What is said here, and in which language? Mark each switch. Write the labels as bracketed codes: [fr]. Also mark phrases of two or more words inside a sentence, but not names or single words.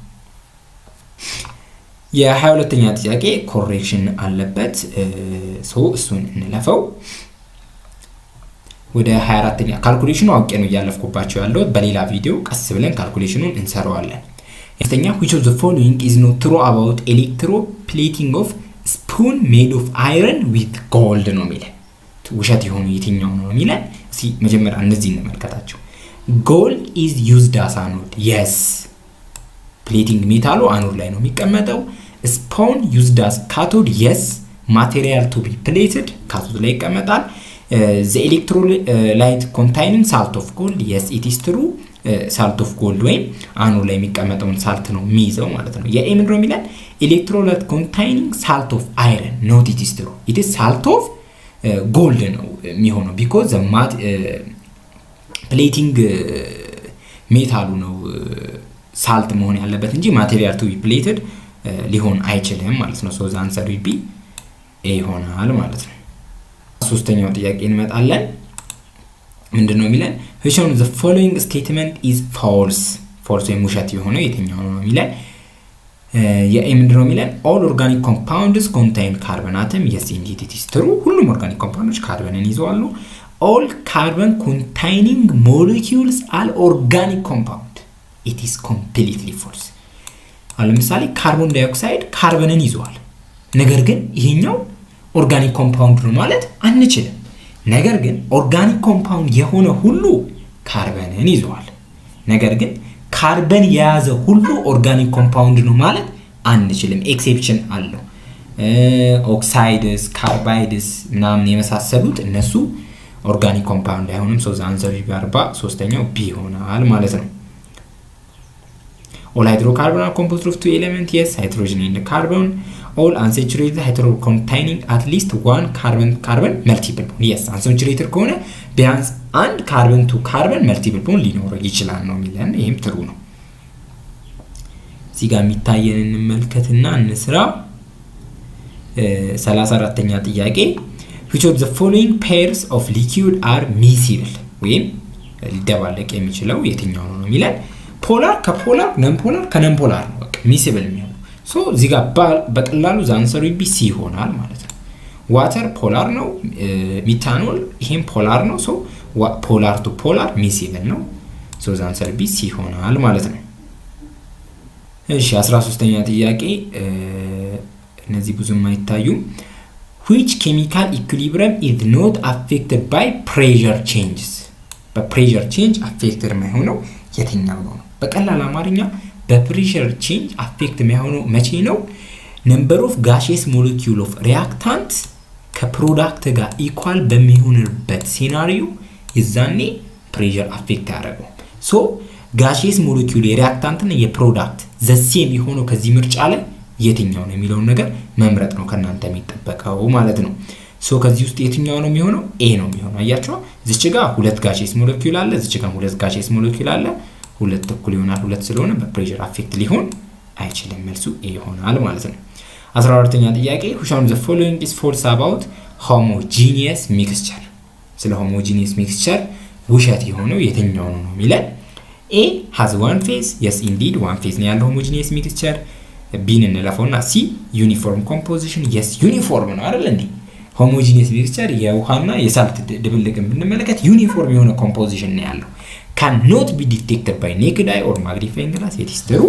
[am] የ22ኛ ጥያቄ ኮሬክሽን አለበት። ሶ እሱን እንለፈው። ወደ 24ኛ ካልኩሌሽኑ አውቄ ነው እያለፍኩባቸው ያለው። በሌላ ቪዲዮ ቀስ ብለን ካልኩሌሽኑን እንሰራዋለን። የስተኛ [en] which of the following is not true about electroplating of spoon made of iron with gold [am] ነው የሚለን። ውሸት የሆኑ የትኛው ነው የሚለን? እስኪ መጀመሪያ እነዚህ እንመልከታቸው። [en] gold is used as anode yes plating [am] ሜታሉ አኖድ ላይ ነው የሚቀመጠው። [en] spoon used as cathode yes material to be plated cathode [am] ላይ ይቀመጣል። [en] the electrolyte containing salt of gold yes it is true salt of gold [am] ወይም አኖድ ላይ የሚቀመጠውን ሳልት ነው የሚይዘው ማለት ነው። የኤ ምንድነው የሚለን? [en] electrolyte containing salt of iron not it is true it is salt of gold [am] ነው የሚሆነው [en] because the plating [am] ሜታሉ ነው ሳልት መሆን ያለበት እንጂ [en] material to be plated [am] ሊሆን አይችልም ማለት ነው። [en] so the answer will be A [am] ይሆናል ማለት ነው። ሶስተኛው ጥያቄ እንመጣለን። ምንድነው የሚለን? [en] which of the following statement is false false [am] ወይም ውሸት የሆነው የትኛው ነው የሚለን? የኤ ምንድነው የሚለን? [en] all organic compounds contain carbon atom yes indeed it is true [am] ሁሉም ኦርጋኒክ ኮምፓውንዶች ካርበንን ይዘዋሉ። [en] all carbon containing molecules are organic compound it is completely false። [am] ለምሳሌ ካርቦን ዳይኦክሳይድ ካርበንን ይዘዋል፣ ነገር ግን ይሄኛው ኦርጋኒክ ኮምፓውንድ ነው ማለት አንችልም። ነገር ግን ኦርጋኒክ ኮምፓውንድ የሆነ ሁሉ ካርበንን ይዟል። ነገር ግን ካርበን የያዘ ሁሉ ኦርጋኒክ ኮምፓውንድ ነው ማለት አንችልም። ኤክሴፕሽን አለው። ኦክሳይድስ፣ ካርባይድስ ምናምን የመሳሰሉት እነሱ ኦርጋኒክ ኮምፓውንድ አይሆንም። [en] so the answer B [am] 43ኛው ቢ ይሆናል ማለት ነው። [en] all hydrocarbon are composed of two elements yes hydrogen and carbon. all unsaturated hydrocarbon containing at least one carbon multiple bond yes unsaturated [am] ከሆነ ቢያንስ አንድ [en] carbon to carbon multiple bond [am] ሊኖረው ይችላል ነው የሚለን። ይሄም ትሩ ነው። እዚህ ጋር የሚታየን እንመልከትና እንስራ። 34ኛ ጥያቄ [en] which of the following pairs of liquid are miscible [am] ወይም ሊደባለቅ የሚችለው የትኛው ነው የሚለን? ፖላር ከፖላር [en] non polar [am] ከነን ፖላር ነው በቃ ሚሲብል የሚሆነው። ሶ እዚህ ጋር በቀላሉ [en] the answer be C [am] ይሆናል ማለት ነው። ዋተር ፖላር ነው፣ ሚታኖል ይሄም ፖላር ነው። [en] so polar to polar miscible [am] ነው። ሶ [en] the answer be C [am] ይሆናል ማለት ነው። እሺ 13ኛ ጥያቄ እነዚህ ብዙም አይታዩም። [en] which chemical equilibrium is not affected by pressure changes [am] በፕሬሸር [en] change affected [am] የማይሆነው የትኛው ነው? በቀላል አማርኛ በፕሬሸር [en] change affect [am] የማይሆነው መቼ ነው? [en] number of gaseous molecule of reactant [am] ከፕሮዳክት ጋር ኢኳል በሚሆንበት ሲናሪዮ የዛኔ ፕሬሸር አፌክት ያደርገው። ሶ [en] gaseous molecule [am] የሪአክታንትና የፕሮዳክት ዘሴም የሆነው ከዚህ ምርጫ ላይ የትኛው ነው የሚለውን ነገር መምረጥ ነው ከናንተ የሚጠበቀው ማለት ነው። ሶ ከዚህ ውስጥ የትኛው ነው የሚሆነው? ኤ ነው የሚሆነው። አያችሁ እዚች ጋር ሁለት [en] gaseous molecule [am] አለ፣ እዚች ጋር ሁለት [en] gaseous molecule [am] አለ። ሁለት እኩል ይሆናል። ሁለት ስለሆነ በፕሬሸር አፌክት ሊሆን አይችልም። መልሱ ኤ ይሆናል ማለት ነው። 14ኛ ጥያቄ [en] which one of the following is false about homogeneous mixture? [am] ስለ [en] homogeneous mixture [am] ውሸት የሆነው የትኛው ነው የሚለን? [en] A has one phase. Yes indeed one phase [am] ነው ያለው [en] homogeneous mixture። B እንለፈውና C uniform composition. Yes uniform [am] ነው አይደል እንዴ? [en] homogeneous mixture [am] የውሃና የሳልት ድብልቅን ብንመለከት ዩኒፎርም የሆነ ኮምፖዚሽን ነው ያለው። [en] cannot be detected by naked eye or magnifying glass. it is true.